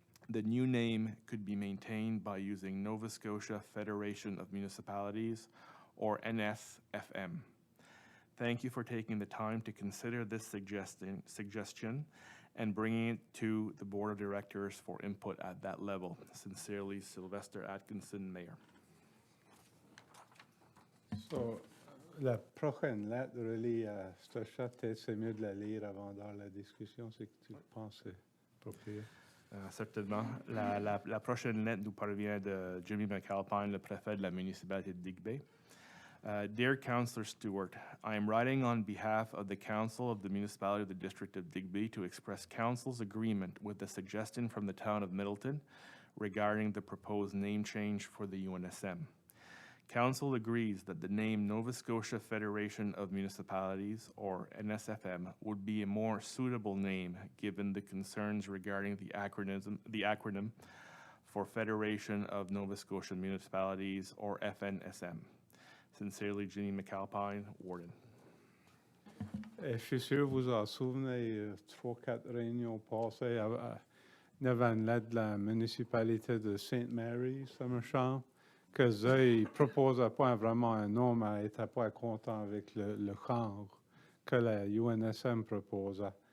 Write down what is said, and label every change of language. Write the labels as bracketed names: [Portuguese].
[English] The new name could be maintained by using Nova Scotia Federation of Municipalities, or NSFM. Thank you for taking the time to consider this suggestion and bringing it to the Board of Directors for input at that level. Sincerely, Sylvester Atkinson, Mayor. [French] So, la prochaine lettre relie à ce chat, peut-être c'est mieux de la lire avant dans la discussion, c'est que tu penses c'est approprié. Certainement. La prochaine lettre nous parvient de Jimmy McAlpine, le préfet de la municipalité de Digby. [English] Dear Councillor Stewart, I am writing on behalf of the Council of the Municipality of the District of Digby to express Council's agreement with the suggestion from the town of Middleton regarding the proposed name change for the UNSM. Council agrees that the name Nova Scotia Federation of Municipalities, or NSFM, would be a more suitable name given the concerns regarding the acronym for Federation of Nova Scotia Municipalities, or FNSM. Sincerely, Ginny McAlpine, Warden. [French] Je suis sûr que vous en souvenez, 3-4 réunions passées, il y avait une lettre de la municipalité de St. Mary's, ça me semble, que eux, ils ne proposaient pas vraiment un nom, mais ils n'étaient pas contents avec le genre que la UNSM proposait.